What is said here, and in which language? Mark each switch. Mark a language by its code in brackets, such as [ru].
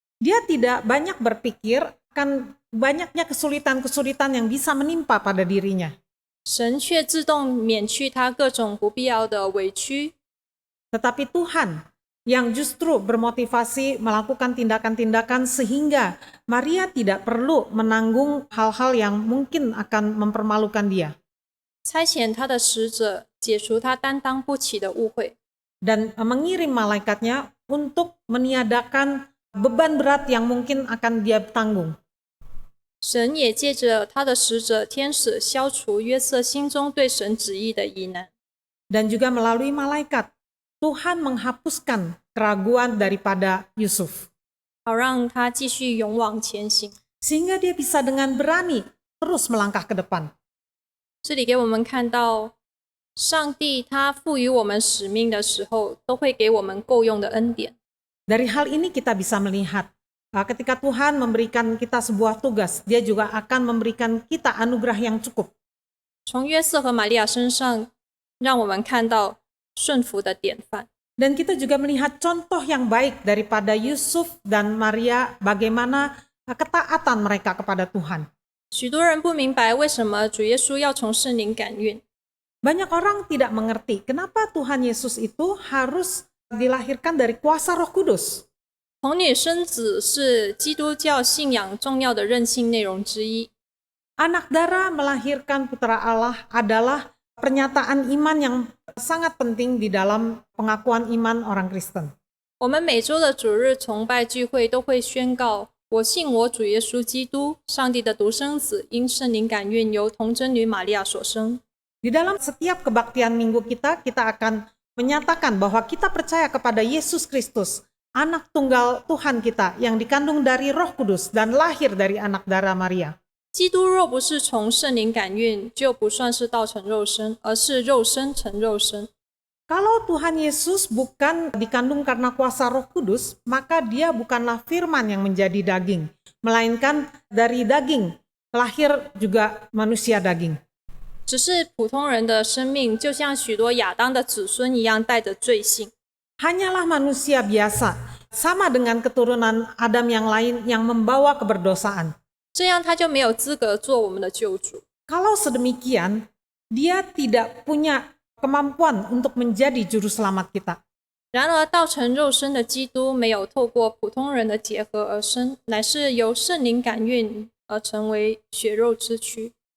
[id] Dia tidak banyak berpikir akan banyaknya kesulitan-kesulitan yang bisa menimpa pada dirinya. [zh] 神却自动免去她各种不必要的委屈。 [id] Tetapi Tuhan yang justru bermotivasi melakukan tindakan-tindakan sehingga Maria tidak perlu menanggung hal-hal yang mungkin akan mempermalukan dia. [zh] 差遣他的使者解除他担当不起的误会， [id] Dan mengirim malaikatnya untuk meniadakan beban berat yang mungkin akan dia tanggung. [zh] 神也借着他的使者天使消除约瑟心中对神旨意的疑难。 [id] Dan juga melalui malaikat, Tuhan menghapuskan keraguan daripada Yusuf. [zh] 好让他继续勇往前行。 [id] Sehingga dia bisa dengan berani terus melangkah ke depan. [zh] 这里给我们看到，上帝他赋予我们使命的时候，都会给我们够用的恩典。 [id] Dari hal ini kita bisa melihat, ketika Tuhan memberikan kita sebuah tugas, dia juga akan memberikan kita anugerah yang cukup. [zh] 从约瑟和玛利亚身上，让我们看到顺服的典范。 [id] Dan kita juga melihat contoh yang baik daripada Yusuf dan Maria, bagaimana ketaatan mereka kepada Tuhan. [zh] 许多人不明白为什么主耶稣要从圣灵感孕。 [id] Banyak orang tidak mengerti kenapa Tuhan Yesus itu harus dilahirkan dari kuasa Roh Kudus. [zh] 童女生子是基督教信仰重要的任性内容之一。 [id] Anak darah melahirkan putra Allah adalah pernyataan iman yang sangat penting di dalam pengakuan iman orang Kristen. [zh] 我们每周的主日崇拜聚会都会宣告：我信我主耶稣基督，上帝的独生子，因圣灵感孕，由童贞女玛利亚所生。 [id] Di dalam setiap kebaktian minggu kita akan menyatakan bahwa kita percaya kepada Yesus Kristus, anak tunggal Tuhan kita yang dikandung dari Roh Kudus dan lahir dari anak darah Maria. [zh] 基督若不是从圣灵感孕，就不算是道成肉身，而是肉身成肉身。 [id] Kalau Tuhan Yesus bukan dikandung karena kuasa Roh Kudus, maka dia bukanlah firman yang menjadi daging, melainkan dari daging lahir juga manusia daging. [zh] 只是普通人的生命，就像许多亚当的子孙一样，带着罪性。 [id] Hanyalah manusia biasa, sama dengan keturunan Adam yang lain yang membawa keberdosaan. [zh] 这样他就没有资格做我们的救主。 [id] Kalau sedemikian, dia tidak punya kemampuan untuk menjadi juru selamat kita. [zh] 然而，道成肉身的基督没有透过普通人的结合而生，乃是由圣灵感孕而成为血肉之躯。